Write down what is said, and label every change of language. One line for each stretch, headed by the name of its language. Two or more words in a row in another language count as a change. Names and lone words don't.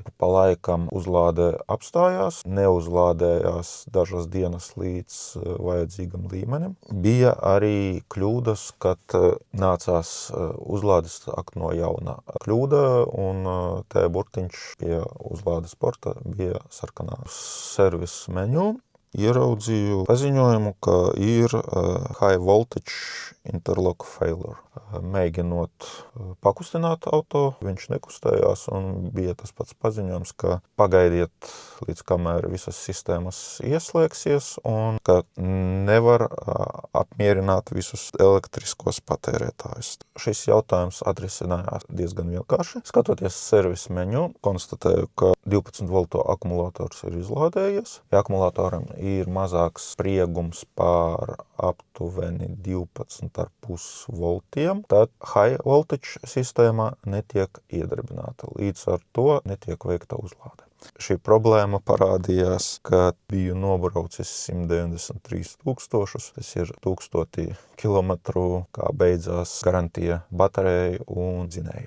Latvian: Pa laikam uzlāde apstājās, neuzlādējās dažas dienas līdz vajadzīgam līmenim. Bija arī kļūdas, kad nācās uzlādes sākt no jauna. Kļūda un te burtiņš pie uzlādes porta bija sarkanā. Servis menu ieraudzīju paziņojumu, ka ir
English: high voltage interlock failure.
Latvian: Mēģinot pakustināt auto, viņš nekustējās un bija tas pats paziņojums, ka pagaidiet līdz kamēr visas sistēmas ieslēgsies un ka nevar apmierināt visus elektriskos patērētājus. Šis jautājums atrisinājās diezgan vienkārši. Skatoties servis menu, konstatēju, ka 12 voltu akumulators ir izlādējies. Ja akumulatoram ir mazāks spriegums pār aptuveni 12,5 voltiem, tad
English: high voltage
Latvian: sistēma netiek iedarbināta. Līdz ar to netiek veikta uzlāde. Šī problēma parādījās, kad biju nobraucis 193 000, tas ir 1000 kilometru, kā beidzās garantija baterijai un dzinējiem.